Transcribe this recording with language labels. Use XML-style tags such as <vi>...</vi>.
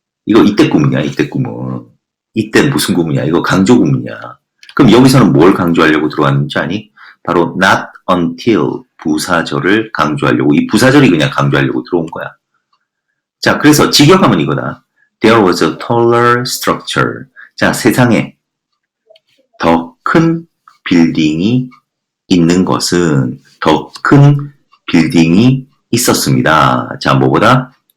<ko>이거 이때 구문이야, 이때 구문. 이때 무슨 구문이야? 이거 강조 구문이야. 그럼 여기서는 뭘 강조하려고 들어왔는지 아니? 바로 not until 부사절을 강조하려고, 이 부사절이 그냥 강조하려고 들어온 거야. 자, 그래서 직역하면 이거다.</ko> <en>There was a taller structure.</en> <ko>자, 세상에 더 큰 빌딩이 있는 것은 더 큰 빌딩이 있었습니다. 자, 뭐보다?</ko>